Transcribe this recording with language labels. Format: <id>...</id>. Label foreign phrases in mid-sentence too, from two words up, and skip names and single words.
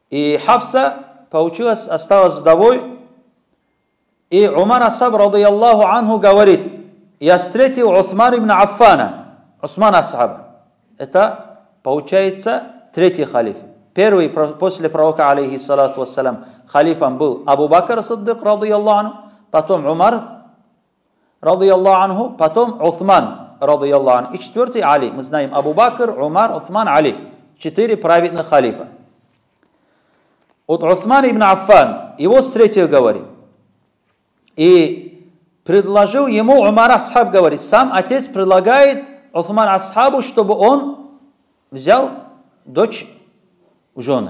<ru>И Хафса получилось, осталась вдовой. И Умар Асхаб,</ru> <ar>رضي الله عنه,</ar> <ru>говорит: я встретил Усмана ибн Аффана, Усмана Асхаба. Это, получается, третий халиф. Первый после пророка,</ru> <ar>عليه الصلاة والسلام,</ar> <ru>халифом был Абу Бакр Сиддик,</ru> <ar>رضي الله عنه,</ar> <ru>потом Умар,</ru> <ar>رضي الله عنه,</ar> <ru>потом Усман,</ru> <ar>رضي الله عنه,</ar> <ru>и четвертый Али. Мы знаем Абу Бакр, Умар, Усман, Али. 4 праведных халифа. Вот Усман ибн Аффан, его встретил, говорит, и предложил ему Умар Асхаб, говорит, сам отец предлагает Усман Асхабу, чтобы он взял дочь в жены.</ru>